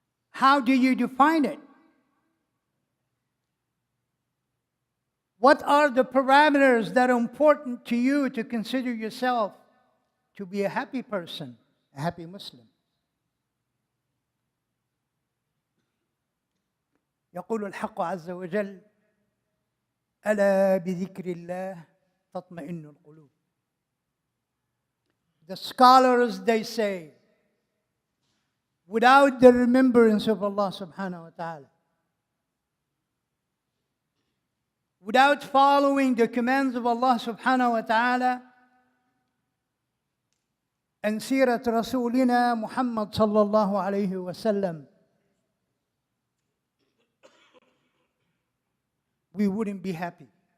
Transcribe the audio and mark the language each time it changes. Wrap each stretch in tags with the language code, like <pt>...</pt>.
<en>How do you define it? What are the parameters that are important to you to consider yourself to be a happy person, a happy Muslim?</en> <ar>يقول الحق عز وجل: ألا بذكر الله تطمئن القلوب.</ar> <en>The scholars, they say, without the remembrance of Allah subhanahu wa ta'ala, without following the commands of Allah subhanahu wa ta'ala and Sirat Rasulina Muhammad sallallahu alayhi wa sallam, we wouldn't be happy.</en>